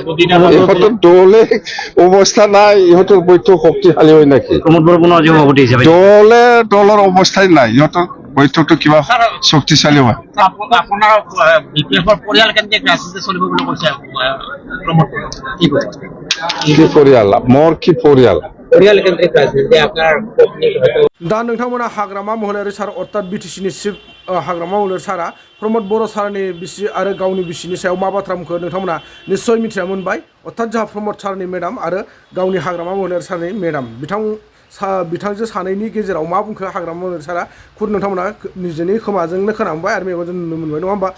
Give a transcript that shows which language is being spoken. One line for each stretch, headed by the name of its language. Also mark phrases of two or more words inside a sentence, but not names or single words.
Assamese: ইহঁতৰ দলে অৱস্থা নাই ইহঁতৰ বৈঠক শক্তিশালী হয় নেকি দলে দলৰ অৱস্থাই নাই ইহঁতৰ বৈঠকটো কিবা শক্তিশালী হয়। আপোনাৰ বিপিএফৰ পৰিয়াল কেন্দ্ৰিক ৰাজনীতি চলিব বুলি কৈছে প্ৰমোদ বড়ো, কি কৈছে? কি পৰিয়াল মোৰ কি পৰিয়াল পৰিয়াল কেন্দ্ৰিক ৰাজনীতি আপোনাৰ পত্নীক হয়তো
Bodo: दा नोंथांमोना हाग्रामा महिलारि सार अर्थात बिटिसिनि चिफ हाग्रामा महिलारि सारा प्रमोद बर' सारनि बिसि आरो गावनि बिसिनि सायाव मा बाथ्रा बुंखो नोंथांमोना निस्सय मिथिना मोनबाय। अर्थात जोंहा प्रमोद सारनि मेडाम आरो गावनि हाग्रामा महिलारि सारनि मेडाम बिथांजो सानैनि गेजेराव मा बुंखो हाग्रामा महिलारि सारा खुद नोंथांमोना निजेनि खोमाजोंनो खोनांबाय आरो मेगनजों नुनो मोनबाय नङा होमबा।